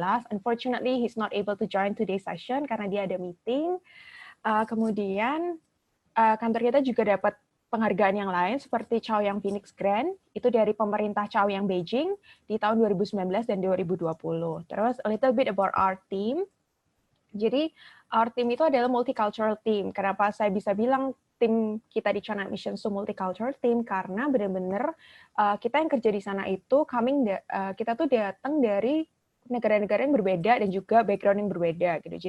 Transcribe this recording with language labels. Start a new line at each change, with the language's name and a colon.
English: Unfortunately, he's not able to join today's session
Indonesian: karena dia ada meeting. Kemudian kantor kita juga dapat penghargaan yang lain seperti Chaoyang Phoenix Grant, itu dari pemerintah Chaoyang Beijing di tahun 2019 dan 2020. Terus
English: a little bit about our team.
Indonesian: Jadi
English: our team
Indonesian: itu adalah
English: multicultural team.
Indonesian: Kenapa saya bisa bilang tim kita di China Admissions itu multicultural team? Karena benar-benar kita yang kerja di sana itu kita tuh datang dari negara-negara yang berbeda dan juga background yang berbeda gitu.